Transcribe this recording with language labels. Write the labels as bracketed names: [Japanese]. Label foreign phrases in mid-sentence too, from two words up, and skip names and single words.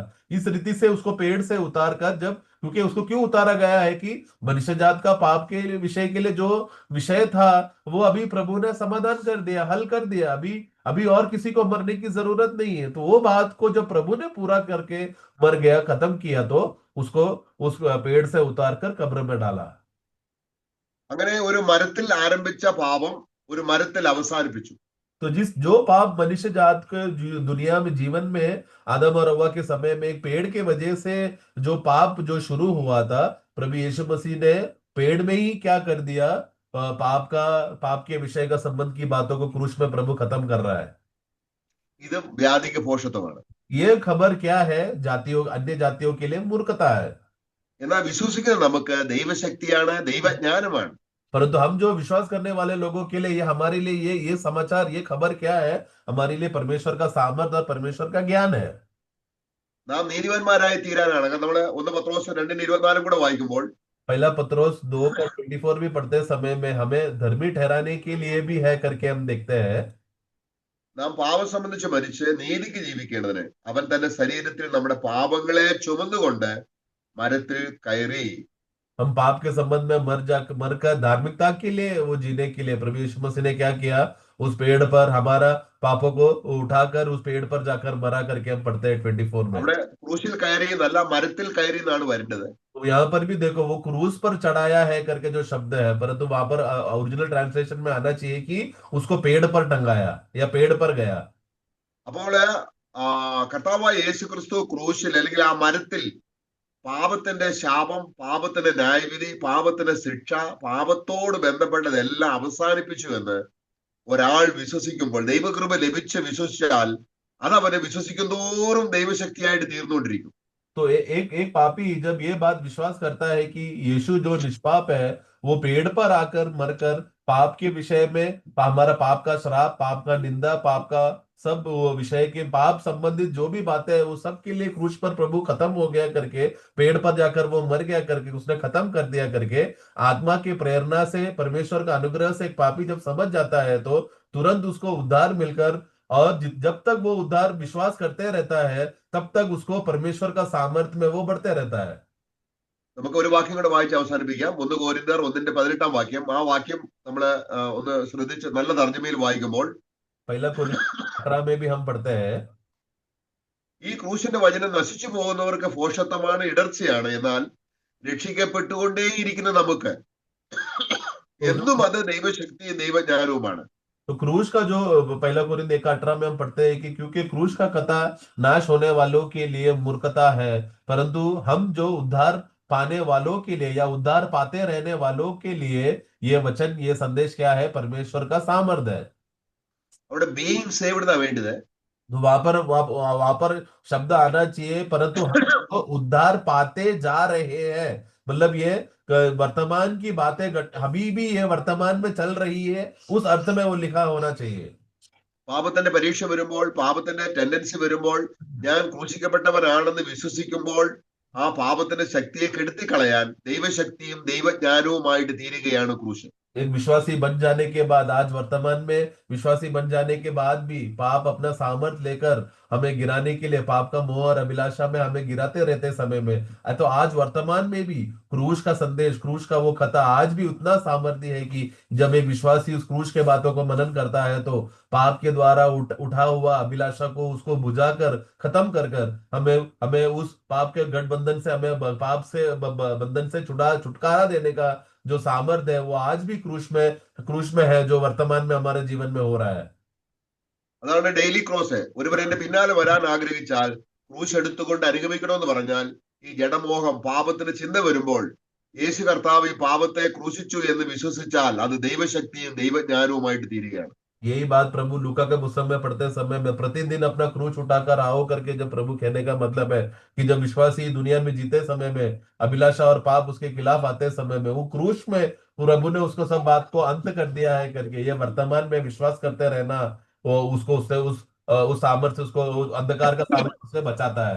[Hindi] इस रीति से उसको पेड़ से उतार कर, जब क्योंकि उसको क्यों उतारा गया है कि मनुष्य जात का पाप के विषय के लिए जो विषय था वो अभी प्रभु ने समाधान कर दिया, हल कर दिया। अभी और किसी को मरने की जरूरत नहीं है। तो वो बात को जब प्रभु ने पूरा करके मर गया, खत्म किया, तो उसको उस पेड़ से उतार कर कब्र में डाला। [Malayalam] അങ്ങനെ ഒരു മരത്തിൽ ആരംഭിച്ച പാപം ഒരു മരത്തിൽ അവസാനിപ്പിച്ചു. [Hindi] तो जो पाप मनुष्य जात के दुनिया में, जीवन में आदम और हव्वा के समय में एक पेड़ के वजह से जो पाप जो शुरू हुआ था, प्रभु यीशु मसीह ने पेड़ में ही क्या कर दिया, पाप के विषय का संबंध की बातों को क्रूस में प्रभु खत्म कर रहा है। [Malayalam] ഇത് വ്യാധിക്ക് പോഷത്വമാണ്. [Hindi] ये खबर क्या है, जातियों, अन्य जातियों के लिए मूर्खता है। [Malayalam] എന്നാൽ വിശ്വസിക്കുന്ന നമുക്ക് ദൈവശക്തിയാണ്, ദൈവജ്ഞാനമാണ്. [Hindi] परंतु हम जो विश्वास करने वाले लोगों के लिए, ये हमारे लिए ये समाचार, ये खबर क्या है, हमारे लिए परमेश्वर का सामर्थ और परमेश्वर का ज्ञान है। [Malayalam] നാം നീതിമാന്മാരായി തീരാനാണ്. നമ്മള് 1 പത്രോസ് 2:24 കൂടെ വായിക്കുമ്പോൾ, [Hindi] पहला पत्रोस 2:24 भी पढ़ते समय में हमें धर्मी ठहराने के लिए भी है करके हम देखते हैं। [Malayalam] നാം പാപം സംബന്ധിച്ച് മരിച്ച് നീതിക്ക് ജീവിക്കേണ്ടതിന് അവൻ തന്റെ ശരീരത്തിൽ നമ്മുടെ പാപങ്ങളെ ചുമന്നുകൊണ്ട് മരത്തിൽ കയറി. [Hindi] हम पाप के संबंध में मरकर धार्मिकता के लिए, वो जीने के लिए प्रभु यीशु मसीह ने क्या किया, उस पेड़ पर हमारा पापों को उठाकर उस पेड़ पर जाकर मरा करके हम पढ़ते हैं 24 में। [Malayalam] അവിടെ ക്രൂശിൽ കയറി എന്നല്ല, മരത്തിൽ കയറി എന്നാണ് വരേണ്ടത്. [Hindi] तो यहाँ पर भी देखो वो क्रूस पर चढ़ाया है करके जो शब्द है, परंतु वहां पर [English] original translation [Hindi] में आना चाहिए कि उसको पेड़ पर टंगाया या पेड़ पर गया। [Malayalam] അപ്പോൾ കർത്താവായ യേശു ക്രിസ്തു ക്രൂശിൽ അല്ലെങ്കിൽ ആ മരത്തിൽ പാപത്തിന്റെ ശാപം, പാപത്തിന്റെ ന്യായവിധി, പാപത്തിന്റെ ശിക്ഷ, പാപത്തോട് ബന്ധപ്പെട്ടതെല്ലാം അവസാനിപ്പിച്ചു എന്ന് ഒരാൾ വിശ്വസിക്കുമ്പോൾ, ദൈവകൃപ ലഭിച്ച് വിശ്വസിച്ചാൽ അത് അവനെ വിശ്വസിക്കുന്തോറും ദൈവശക്തിയായിട്ട് തീർന്നുകൊണ്ടിരിക്കും. [Hindi] तो एक पापी जब ये बात विश्वास करता है कि यीशु जो निष्पाप है वो पेड़ पर आकर मरकर पाप के विषय में हमारा पाप का श्राप, पाप का निंदा, पाप का सब वो विषय के पाप संबंधित जो भी बातें है वो सब के लिए क्रूस पर प्रभु खत्म हो गया करके, पेड़ पर जाकर वो मर गया करके, उसने खत्म कर दिया करके, आत्मा की प्रेरणा से, परमेश्वर का अनुग्रह से एक पापी जब समझ जाता है तो तुरंत उसको उद्धार मिलकर, और जब तक वो उद्धार विश्वास करते रहता है तब तक उसको परमेश्वर का सामर्थ्य में वो बढ़ते रहता है। [Malayalam] നമുക്ക് ഒരു വാക്യം കൂടെ വായിച്ച് അവസാനിപ്പിക്കാം. 1 കൊരിന്ത്യർ 1:18 വാക്യം. ആ വാക്യം നമ്മള് ഒന്ന് ശ്രദ്ധിച്ച് നല്ല തർജ്ജമയിൽ വായിക്കുമ്പോൾ [Hindi] पहला कोरिन्थियों 18 में भी हम पढ़ते हैं, [Malayalam] ഈ ക്രൂശിന്റെ വചനം നശിച്ചു പോകുന്നവർക്ക് ഭോഷത്വമാണ്, ഇടർച്ചയാണ്. എന്നാൽ രക്ഷിക്കപ്പെട്ടുകൊണ്ടേയിരിക്കുന്ന നമുക്ക് എന്നും അത് ദൈവശക്തിയും ദൈവജ്ഞാനവുമാണ്. [Hindi] तो क्रूस का जो पहला कोरिन्थ 1:18 में हम पढ़ते हैं कि क्योंकि क्रूस का कथा नाश होने वालों के लिए मूर्खता है, परंतु हम जो उद्धार पाने वालों के लिए या उद्धार पाते रहने वालों के लिए ये वचन, ये संदेश क्या है? परमेश्वर का सामर्थ्य है। [Malayalam] അവിടെ [English] being saved [Malayalam] എന്നാ വേണ്ടത്. [Hindi] तो वहां पर शब्द आना चाहिए, परंतु हम तो उद्धार पाते जा रहे हैं, मतलब ये वर्तमान की बातें अभी भी ये वर्तमान में चल रही है, उस अर्थ में वो लिखा होना चाहिए। [Malayalam] പാപത്തിന്റെ പരീക്ഷ വരുമ്പോൾ, പാപത്തിന്റെ ടെൻഡൻസി വരുമ്പോൾ, ഞാൻ ക്രൂശിക്കപ്പെട്ടവനാണെന്ന് വിശ്വസിക്കുമ്പോൾ ആ പാപത്തിന്റെ ശക്തിയെ കെടുത്തിക്കളയാൻ ദൈവശക്തിയും ദൈവജ്ഞാനവുമായിട്ട് തീരുകയാണ് ക്രൂശ്. [Hindi] एक विश्वासी बन जाने के बाद, आज वर्तमान में विश्वासी बन जाने के बाद भी पाप अपना सामर्थ लेकर हमें गिराने के लिए, पाप का मोह और अभिलाषा में हमें गिराते रहते समय में, तो आज वर्तमान में भी क्रूस का संदेश, क्रूस का वो कथा आज भी उतना सामर्थ्य है कि जब एक विश्वासी उस क्रूस के बातों को मनन करता है तो पाप के द्वारा उठा हुआ अभिलाषा को उसको बुझाकर खत्म कर कर हमें हमें उस पाप के गठबंधन से, हमें पाप से बंधन से छुटकारा देने का जो सामर्थ्य है वो आज भी क्रूस में है, जो वर्तमान में हमारे जीवन में हो रहा है। [Malayalam] അതാണ് [English] daily cross. [Malayalam] ഒരുവൻ എന്റെ പിന്നാലെ വരാൻ ആഗ്രഹിച്ചാൽ ക്രൂശ് എടുത്തുകൊണ്ട് അനുഗമിക്കണമെന്ന് പറഞ്ഞാൽ ഈ ജഡമോഹം, പാപത്തിന് ചിന്ത വരുമ്പോൾ യേശു കർത്താവ് ഈ പാപത്തെ ക്രൂശിച്ചു എന്ന് വിശ്വസിച്ചാൽ അത് ദൈവശക്തിയും ദൈവജ്ഞാനവുമായിട്ട് തീരുകയാണ്. [Hindi] यही बात प्रभु लूका के पुस्तक में पढ़ते समय में, प्रतिदिन अपना क्रूस उठाकर आओ करके जब प्रभु कहने का मतलब है कि जब विश्वासी दुनिया में जीते समय में अभिलाषा और पाप उसके खिलाफ आते समय में वो क्रूस में प्रभु ने उसको सब बात को अंत कर दिया है करके, ये वर्तमान में विश्वास करते रहना वो उसको उससे उस सामर्थ्य, उसको उस अंधकार का सामर्थ्य से बचाता है।